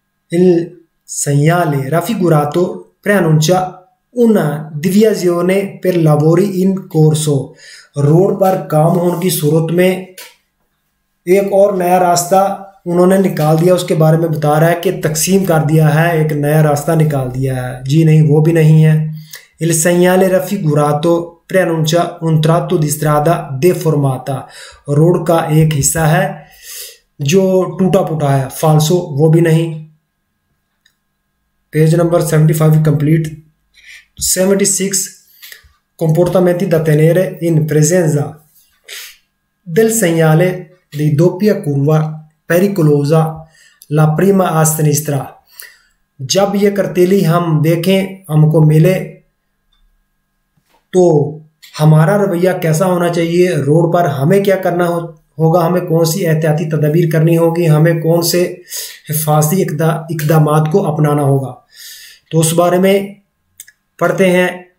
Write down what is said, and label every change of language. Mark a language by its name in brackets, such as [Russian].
[Italian] Il segnale raffigurato preannuncia una deviazione per lavori in corso, [Hindi] road पर काम होने की सूरत में एक और नया रास्ता उन्होंने निकाल दिया, उसके बारे में बता रहा है कि तकसीम कर दिया है, एक नया रास्ता निकाल दिया है जी। नहीं, वो भी नहीं है। [Italian] Il segnale raffigurato preannuncia un tratto di strada deformata, [Hindi] road का एक हिस्सा है जो टूटा फूटा है, फाल्सो, वो भी नहीं। Page number 75 complete. [Italian] 76 comportamenti da tenere in presenza del segnale di doppia curva pericolosa, la prima a sinistra। [Hindi] जब ये करतेली हम देखें हमको मिले तो हमारा रवैया कैसा होना चाहिए, रोड पर हमें क्या करना होगा, हमें कौन सी एहतियाती तदबीर करनी होगी, हमें कौन से हिफाजती इकदामात को अपनाना होगा, तो उस बारे में पढ़ते हैं।